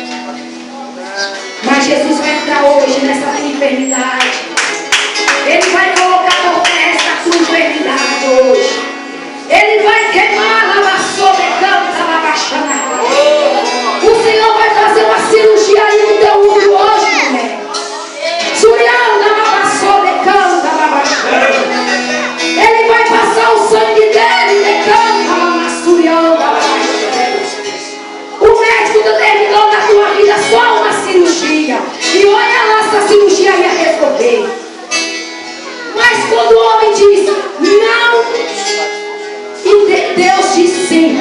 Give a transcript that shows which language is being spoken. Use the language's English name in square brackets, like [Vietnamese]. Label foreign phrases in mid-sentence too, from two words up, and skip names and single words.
[Portuguese] Mas Jesus vai entrar hoje nessa tua enfermidade. Ele vai colocar por essa tua enfermidade hoje. Ele vai queimar a lavaçou, decanta, lavaxana. O Senhor vai fazer uma cirurgia aí no teu útero hoje, mulher. Surianda, lavaçou, decanta, lavaxana. Ele vai passar o sangue dele, decanta, lavassurianda, lavaxana. O médico determinou na tua vida só uma cirurgia. E olha lá se a cirurgia ia resolver. Mas quando o homem diz não, e Deus diz sim.